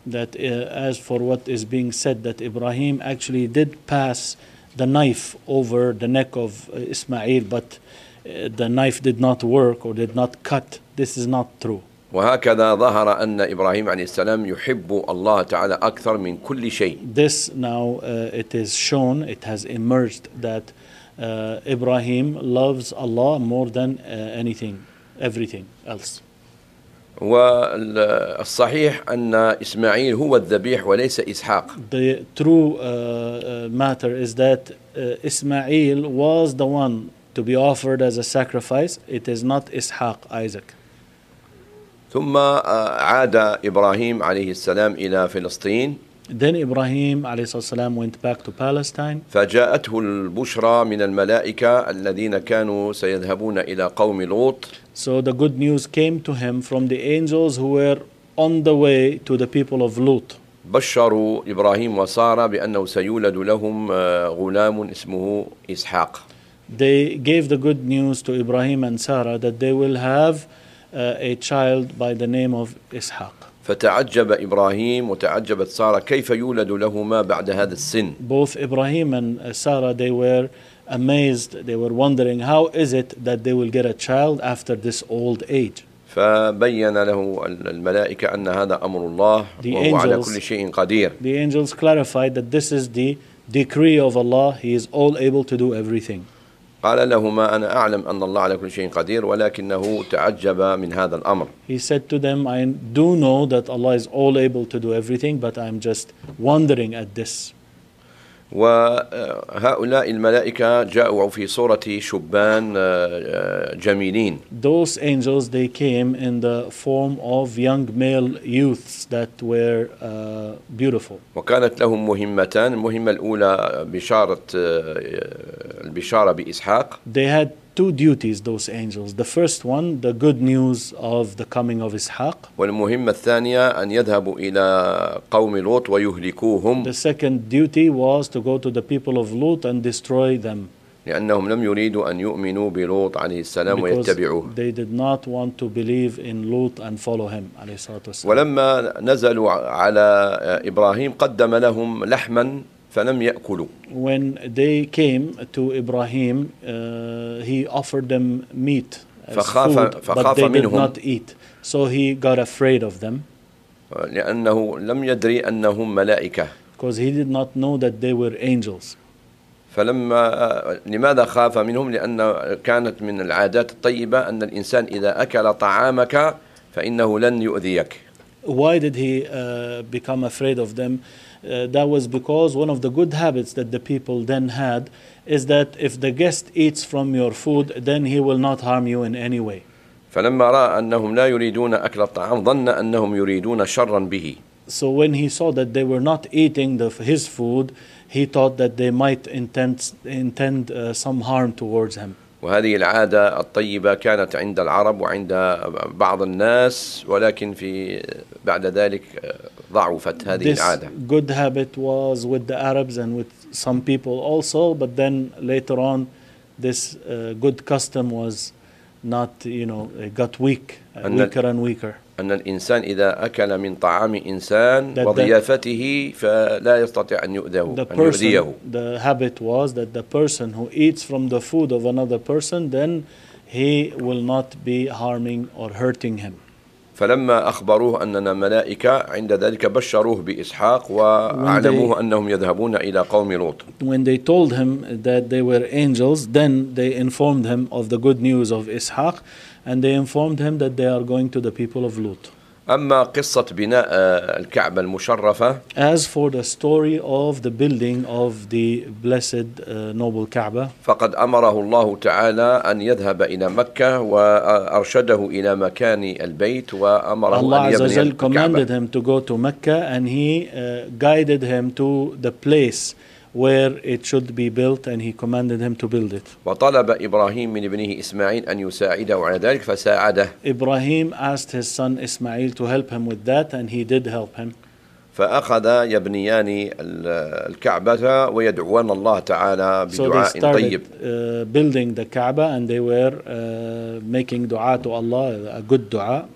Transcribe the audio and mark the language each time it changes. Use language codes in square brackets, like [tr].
[en] That as for what is being said that Ibrahim actually did pass the knife over the neck of Ismail, but the knife did not work or did not cut, this is not true. [ar] وهكذا ظهر أن إبراهيم عليه السلام يحب الله تعالى أكثر من كل شيء. [en] This now it is shown, it has emerged that Ibrahim loves Allah more than anything, everything else. [ar] والصحيح أن إسماعيل هو الذبيح وليس إسحاق. [en] The true matter is that Ismail was the one to be offered as a sacrifice. It is not Ishaq, Isaac. [ar] ثم عاد إبراهيم عليه السلام إلى فلسطين. [en] Then Ibrahim [ar] عليه الصلاة والسلام [en] went back to Palestine. [ar] فجاءته البشرى من الملائكة الذين كانوا سيذهبون إلى قوم لوط. [en] So the good news came to him from the angels who were on the way to the people of Lot. [ar] بشروا إبراهيم وسارة بأنه سيولد لهم غلام اسمه إسحاق. [en] They gave the good news to Ibrahim and Sarah that they will have a child by the name of Ishaq. [ar] فتعجب إبراهيم وتعجبت سارة كيف يولد لهما بعد هذا السن. [en] Both Ibrahim and Sarah they were amazed, they were wondering how is it that they will get a child after this old age. [ar] فبين له الملائكة أن هذا أمر الله وهو على كل شيء قدير. [en] The angels clarified that this is the decree of Allah, he is all able to do everything. [ar] قال لهما أنا أعلم أن الله على كل شيء قدير ولكنه تعجب من هذا الأمر. [en] He said to them, I do know that Allah is all able to do everything, but I'm just wondering at this. [ar] وهؤلاء الملائكة جاءوا في صورة شبان جميلين. [en] Those angels they came in the form of young male youths that were beautiful. [ar] وكانت لهم مهمتان. المهمة الأولى بشارة البشارة بإسحاق. [en] They had two duties, those angels. The first one, the good news of the coming of Ishaq. [ar] والمهمة الثانية أن يذهبوا إلى قوم لوط ويهلكوهم. [en] The second duty was to go to the people of Lot and destroy them. [ar] لأنهم لم يريدوا أن يؤمنوا بلوط عليه السلام [en] because [ar] ويتبعوه. [en] They did not want to believe in Lot and follow him [ar] عليه الصلاة والسلام. ولما نزلوا على إبراهيم قدم لهم لحما فلم يأكلوا. [en] When they came to Ibrahim, he offered them meat as food, but they did not eat. So he got afraid of them. [ar] لأنه لم يدري أنهم ملائكة. [en] Because he did not know that they were angels. [ar] فلما لماذا خاف منهم؟ لأن كانت من العادات الطيبة أن الإنسان إذا أكل طعامك فإنه لن يؤذيك. [en] Why did he become afraid of them? That was because one of the good habits that the people then had is that if the guest eats from your food, then he will not harm you in any way. [ar] فلما رأى أنهم لا يريدون أكل الطعام ظن أنهم يريدون شرا به. [en] So when he saw that they were not eating his food, he thought that they might intend some harm towards him. [ar] وهذه العادة الطيبة كانت عند العرب وعند بعض الناس, ولكن في بعد ذلك ضعفت هذه العادة. [en] This good habit was with the Arabs and with some people also, but then later on this good custom was not, you know, got weak, weaker and weaker. [ar] أن الإنسان إذا أكل من طعام إنسان وضيافته فلا يستطيع أن يؤذيه. [en] The habit was that the person who eats from the food of another person, then he will not be harming or hurting him. [ar] فلما أخبروه أننا ملائكة عند ذلك بشروه بإسحاق وعلموه أنهم يذهبون إلى قوم لوط. [en] When they told him that they were angels, then they informed him of the good news of Ishaq. And they informed him that they are going to the people of Lot. [ar] أما قصة بناء الكعبة المشرفة. [en] As for the story of the building of the blessed noble Kaaba. [ar] فقد أمره الله تعالى أن يذهب إلى مكة وأرشده إلى مكان البيت وأمره أن يبني الكعبة. [en] Allah [ar] عز وجل [en] commanded him to go to Mecca and he guided him to the place where it should be built and he commanded him to build it. [ar] وطلب إبراهيم من ابنه إسماعيل أن يساعده على ذلك فساعده. [en] Ibrahim asked his son Ismail to help him with that and he did help him. [ar] فأخذ يبنيان الكعبة ويدعوان الله تعالى بدعاء طيب. [en] So they started building the Kaaba and they were making دعاء to Allah, a good دعاء.